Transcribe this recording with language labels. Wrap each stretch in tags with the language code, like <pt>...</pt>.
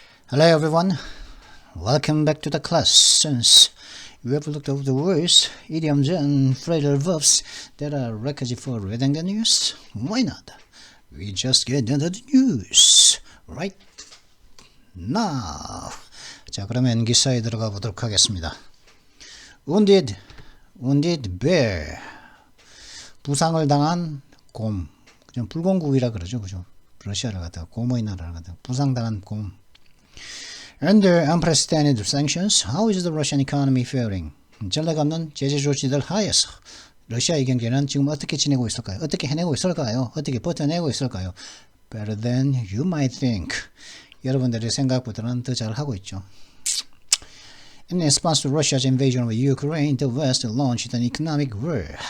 <en>Hello everyone, welcome back to the class. Since you have looked over the words, idioms and phrasal verbs that are requisite for reading the news, why not? We just get into the news right now.</en> <ko>자, 그러면 기사에 들어가 보도록 하겠습니다.</ko> <en>Wounded bear.</en> <ko>부상을 당한 곰. 그죠? 불공국이라 그러죠. 그죠? 러시아를 갖다가 곰의 나라를 갖다가 부상당한 곰.</ko> <en>Under unprecedented sanctions, how is the Russian economy faring?</en> <ko>전례가 없는 제재 조치들 하에서 러시아의 경제는 지금 어떻게 지내고 있을까요? 어떻게 해내고 있을까요? 어떻게 버텨내고 있을까요?</ko> <en>Better than you might think.</en> <ko>여러분들의 생각보다는 더 잘하고 있죠.</ko> <en>In response to Russia's invasion of Ukraine, the West launched an economic war.</en>